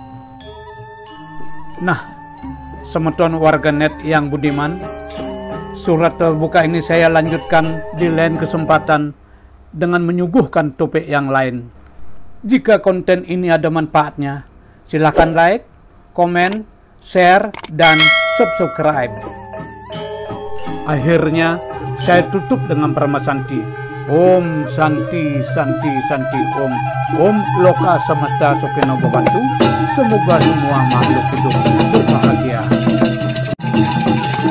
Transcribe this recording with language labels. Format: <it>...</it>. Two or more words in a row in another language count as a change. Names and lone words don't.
<id>Nah, semeton warganet yang budiman, surat terbuka ini saya lanjutkan di lain kesempatan dengan menyuguhkan topik yang lain. Jika konten ini ada manfaatnya, silakan like, komen, share, dan subscribe. Akhirnya, saya tutup dengan Parama Santi.</id> <sa>Om Santi Santi Santi Om. Om Loka Semesta Sukino Bebantu.</sa> <id>Semoga semua makhluk hidup berbahagia.</id>